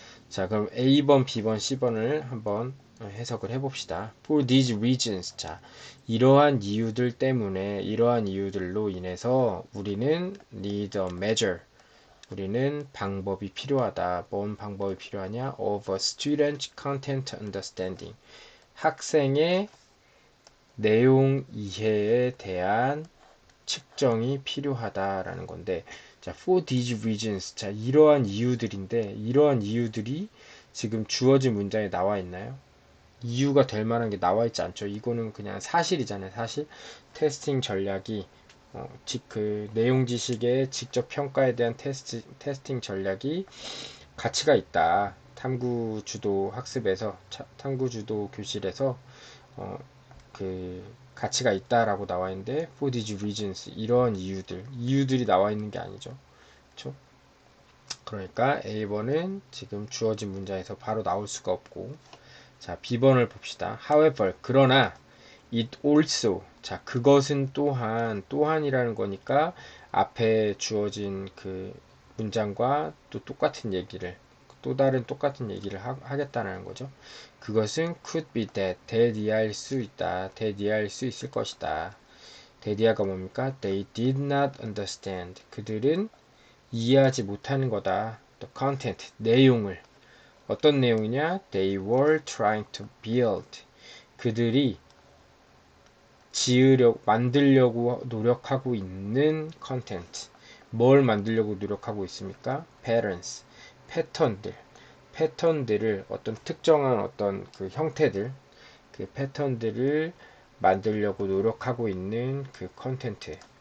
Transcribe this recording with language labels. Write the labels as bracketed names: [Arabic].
[Korean] 자, 그럼 A번, B번, C번을 한번 해석을 해봅시다. [English] For these reasons. [Korean] 자, 이러한 이유들 때문에, 이러한 이유들로 인해서 우리는 [English] need a measure. [Korean] 우리는 방법이 필요하다. 뭔 방법이 필요하냐? [English] Of a student content understanding. [Korean] 학생의 내용 이해에 대한 측정이 필요하다라는 건데, 자, [English] for these reasons. [Korean] 자, 이러한 이유들인데, 이러한 이유들이 지금 주어진 문장에 나와 있나요? 이유가 될 만한 게 나와 있지 않죠. 이거는 그냥 사실이잖아요. 사실. 테스팅 전략이 그 내용 지식의 직접 평가에 대한 테스팅 전략이 가치가 있다. 탐구 주도 학습에서, 탐구 주도 교실에서 그 가치가 있다라고 나와 있는데 [English] for these reasons [Korean] 이러한 이유들이 나와 있는 게 아니죠. 그렇죠? 그러니까 A번은 지금 주어진 문장에서 바로 나올 수가 없고, 자, B번을 봅시다. [English] However, [Korean] 그러나 [English] it also. [Korean] 자, 그것은 또한이라는 거니까 앞에 주어진 그 문장과 또 똑같은 얘기를, 또 다른 똑같은 얘기를 하겠다는 거죠. 그것은 [English] could be that, [Korean] 대디할 수 있다, 대디할 수 있을 것이다. 대디아가 뭡니까? [English] They did not understand. [Korean] 그들은 이해하지 못하는 거다. [English] The content, [Korean] 내용을. 어떤 내용이냐? [English] They were trying to build. [Korean] 그들이 만들려고 노력하고 있는 컨텐츠. 뭘 만들려고 노력하고 있습니까? patterns, 패턴들을 어떤 특정한 어떤 그 형태들, 그 패턴들을 만들려고 노력하고 있는 그 컨텐츠.